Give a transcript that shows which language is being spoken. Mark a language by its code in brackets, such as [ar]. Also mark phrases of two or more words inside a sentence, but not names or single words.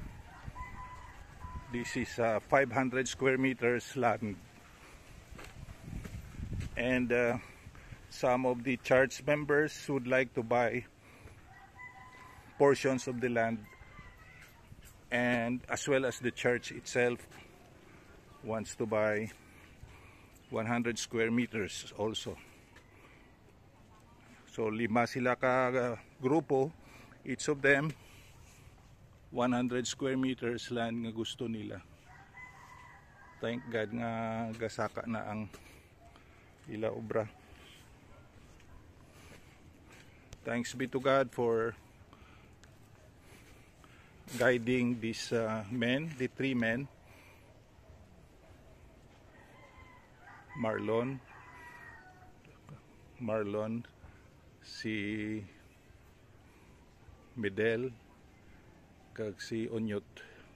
[en] This is 500 square meters land, and some of the church members would like to buy portions of the land, and as well as the church itself wants to buy 100 square meters also. [hil] So 5 sila ka grupo, [en] each of them 100 square meters land [hil] nga gusto nila. [en] Thank God [hil] nga gasaka na ang ila obra. [en] Thanks be to God for guiding these men, the 3 men, [hil] Marlon, si Medel, kag si Onyot.